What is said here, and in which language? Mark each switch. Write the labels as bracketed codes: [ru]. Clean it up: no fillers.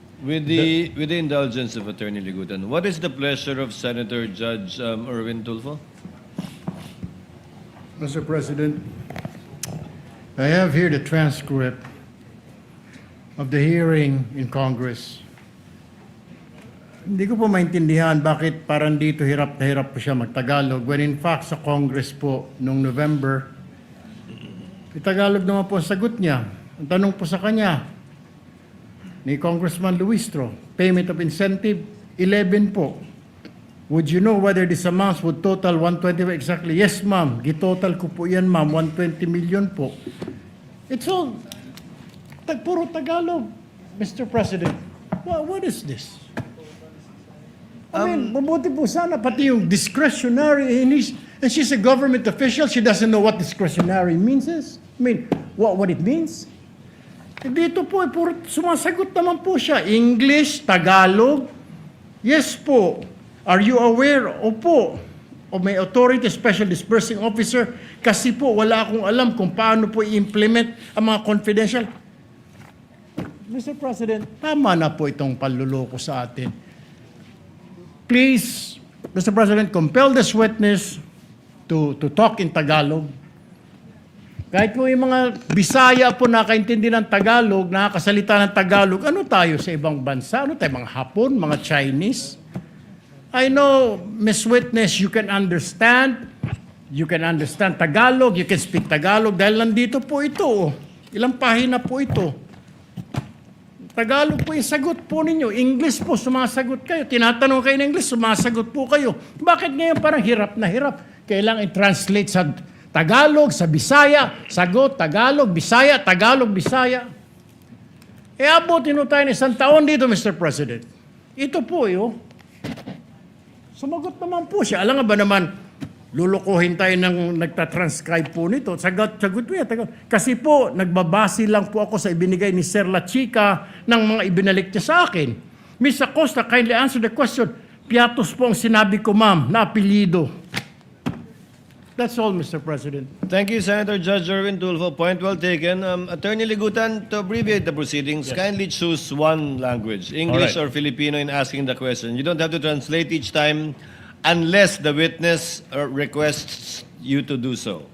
[en] With the indulgence of Attorney Ligutan, what is the pleasure of Senator Judge Erwin Tulfo? Mr. President, I have here the transcript of the hearing in Congress. [tl] Hindi ko po maintindihan bakit parang dito hirap na hirap po siya magtagalog when in fact sa Congress po noong November, Tagalog naman po ang sagot niya. Ang tanong po sa kanya ni Congressman Luistro, payment of incentive, 11 po. [en] Would you know whether this amounts would total 120 exactly? [tl] Yes, ma'am. Gitotal ko po yan, ma'am. 120 million po. [en] It's all puro Tagalog, Mr. President. What is this? I mean, mabuti po sana pati yung discretionary and she's a government official, she doesn't know what discretionary means is. [tl] I mean, what it means. Dito po, puro sumasagot naman po siya. [en] English, Tagalog. Yes po. Are you aware? Opo. O may authority, special disbursing officer. [tl] Kasi po, wala akong alam kung paano po i-implement ang mga confidential. Mr. President, tama na po itong panluloko sa atin. [en] Please, Mr. President, compel this witness to talk in Tagalog. [tl] Kahit po yung mga Bisaya po nakaintindi ng Tagalog, nakakasalita ng Tagalog, ano tayo sa ibang bansa? Ano tayo, mga Hapon, mga Chinese? [en] I know, Miss Witness, you can understand Tagalog, you can speak Tagalog, dahil nandito po ito. [tl] Ilang pahina po ito. Tagalog po yung sagot po ninyo. English po, sumasagot kayo. Tinatanong kayo ng English, sumasagot po kayo. Bakit ngayon parang hirap na hirap? Kailangan i-translate sa Tagalog, sa Bisaya, sagot, Tagalog, Bisaya, Tagalog, Bisaya. Abutin tayo ng isang taon dito, Mr. President. Ito po, sumagot naman po siya. Alam nga ba naman, lulukuhin tayo ng nagtatranscribe po nito. Sagot po yan. Kasi po, nagbabase lang po ako sa ibinigay ni Sir La Chica ng mga ibinalik niya sa akin. [en] Ms. Acosta, kindly answer the question. [tl] Piatos po ang sinabi ko, ma'am, na apelyido. That's all, Mr. President. [en] Thank you, Senator Judge Erwin Tulfo. Point well taken. Attorney Ligutan, to abbreviate the proceedings, kindly choose one language, English All right. or Filipino, in asking the question. You don't have to translate each time unless the witness requests you to do so.